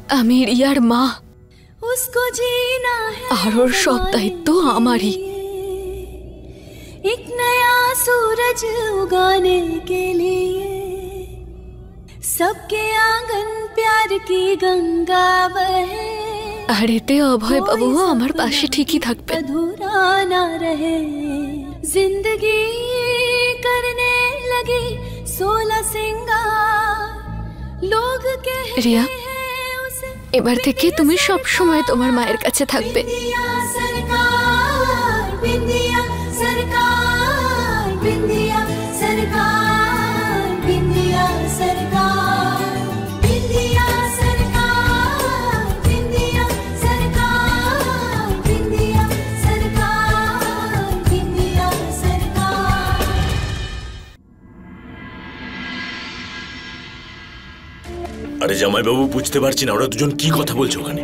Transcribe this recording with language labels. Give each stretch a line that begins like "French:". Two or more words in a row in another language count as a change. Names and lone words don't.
Bangla: আমি রিয়ার মা, আর ওর সব দায়িত্ব আমারই।
Hindi: एक नया सूरज उगाने के लिए सबके आंगन प्यार की गंगा बहे।
Bangla: আর এতে অভয় বাবুও আমার পাশে ঠিকই থাকবে।
Hindi: अधूरा ना रहे जिंदगी करने लगी 16 सिंगार लोग कहते
Bangla: রিয়া,
Hindi: हैं उसे
Bangla: এবার থেকে তুমি সব সময় তোমার মায়ের কাছে থাকবে।
Hindi: बिंदिया सरकार बिंदिया सरकार बिंदिया सरकार बिंदिया सरकार बिंदिया सरकार बिंदिया सरकार बिंदिया सरकार बिंदिया सरकार।
Bangla: আরে জামাই বাবু, বুঝতে পারছি না ওরা দুজন কি কথা বলছে ওখানে।